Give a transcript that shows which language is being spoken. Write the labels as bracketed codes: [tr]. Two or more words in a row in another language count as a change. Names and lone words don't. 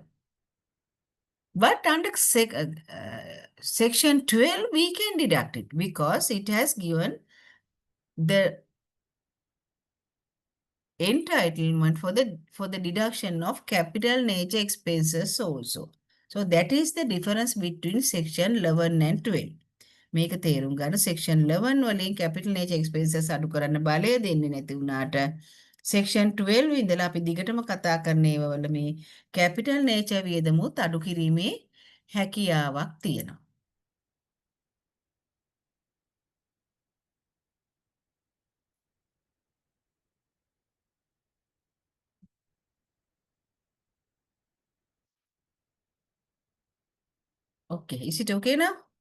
[en] But under section 12, we can deduct it because it has given the entitlement for the deduction of capital nature expenses also. So that is the difference between section 11 and 12. [si] මේක තේරුම් ගන්න section 11 වලින් [en] capital nature expenses [si] අඩු කරන්න බලය දෙන්නේ නැති වුණාට section 12 ඉඳලා අපි දිගටම කතා කරන ඒවා වල මේ [en] capital nature [si] වියදමුත් අඩු කිරීමේ හැකියාවක් තියෙනවා. [en] Okay, is it okay now?